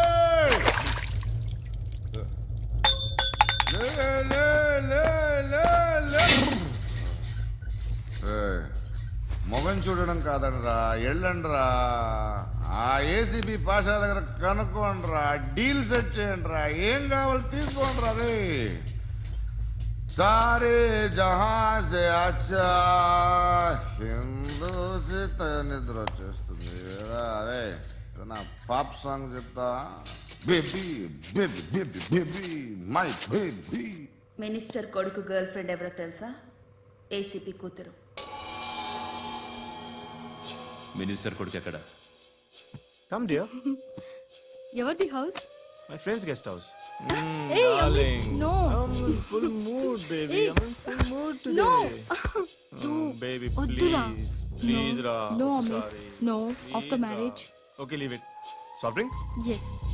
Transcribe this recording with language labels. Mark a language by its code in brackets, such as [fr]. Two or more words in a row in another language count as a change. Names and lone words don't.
[te] మొగం చూడడం కాదండ్రా, ఎళ్ళండ్రా. ఆ ఏసీబీ పాషా దగ్గర కనుక్కోండ్రా, డీల్ సెట్ చేయండిరా, ఏం కావాలి తీసుకోండిరా. రే [hi] सारे जहाँ से अच्छा [te] హిందూ నిద్ర వచ్చేస్తుంది. అరే నా పాప్ సాంగ్ చెప్తా. [en] baby baby baby baby my baby. [te] మినిస్టర్ కొడుకు గర్ల్ ఫ్రెండ్ ఎవరో తెలుసా? ఏసీపీ కూతురు. మినిస్టర్ కొడుకు ఎక్కడ? [en] come dear. [te] ఎవరిది హౌస్? [en] my friend's guest house. Hey, Amit, no. full mood baby. Hey. I'm in full mood No. today. Baby, [te] వద్దురా. [en] please. Please, Ra. No, Amit. Sorry. No. Please, After Ra. marriage. Okay, leave it. Soft drink? Yes.